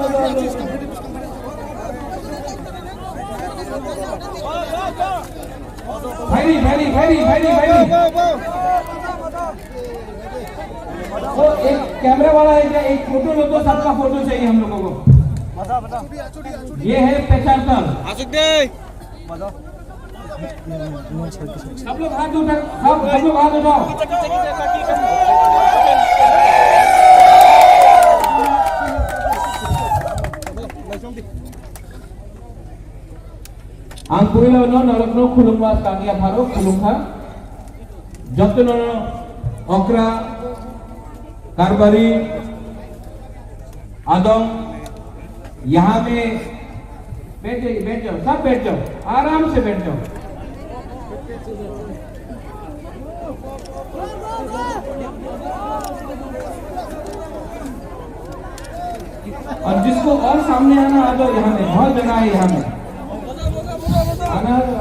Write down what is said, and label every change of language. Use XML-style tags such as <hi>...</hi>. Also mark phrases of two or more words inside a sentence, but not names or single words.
<hi>भाई वो एक कैमरे वाला है क्या? एक फोटो लो तो सबका फोटो चाहिए हम लोगों को। ये है पेचारतल। सब लोग हाथ उठाओ, सब लोग हाथ उठाओ।</hi> <trp>Ang kurilaw no narapno kulungwa kagia pharo kulungha jotno okra</trp> <hi>कारबारी आदम यहाँ में बैठ जाओ, सब बैठ जाओ, आराम से बैठ जाओ। और जिसको और सामने आना आ जाओ, यहाँ में बहुत जगह है, यहाँ में आना।</hi>